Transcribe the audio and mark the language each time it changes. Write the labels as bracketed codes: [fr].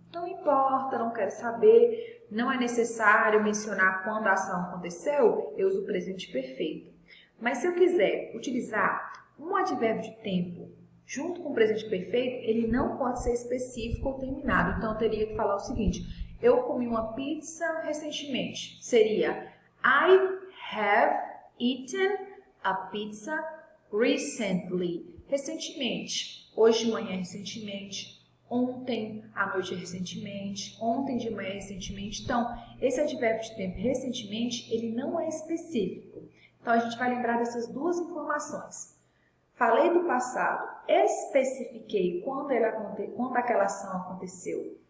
[pt] Não importa, não quero saber. Não é necessário mencionar quando a ação aconteceu. Eu uso o presente perfeito. Mas se eu quiser utilizar um advérbio de tempo junto com o presente perfeito, ele não pode ser específico ou terminado. Então, eu teria que falar o seguinte. Eu comi uma pizza recentemente. [en] Seria I have eaten a pizza recently. [pt] Recentemente. Hoje de manhã recentemente. Ontem à noite recentemente. Ontem de manhã recentemente. Então, esse advérbio de tempo recentemente, ele não é específico. Então, a gente vai lembrar dessas duas informações. Falei do passado, especifiquei quando aquela ação aconteceu.